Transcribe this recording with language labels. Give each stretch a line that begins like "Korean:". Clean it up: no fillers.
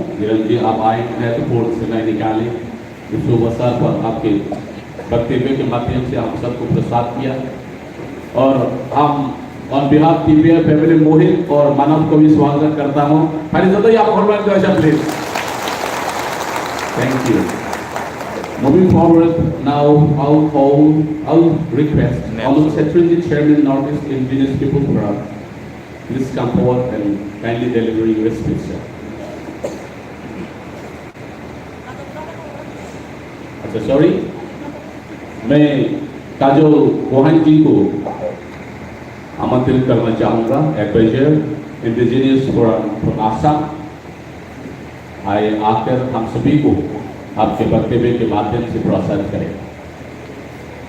Hindi: किरण जी, आप आए महत्वपूर्ण समय निकाले इस शुभ अवसर पर आपके वक्तव्य के माध्यम से आप सबको प्रसाद किया। और हम ऑन बिहाफ टीपीए फैमिली मोहित और मानव को भी स्वागत करता हूँ।
English: Please. Thank you. Moving forward, now I'll request Honorable Secretary Chairman Northeast Indigenous People Forum, please come forward and kindly deliver your speech, sir.
Hindi: अच्छा, सॉरी, मैं काजोल गोहान जी को आमंत्रित करना चाहूँगा, एडवाइजर इंडिजिनियस फोरम आसाम। आए आकर हम सभी को आपके वक्तव्य के माध्यम से प्रोत्साहित करें।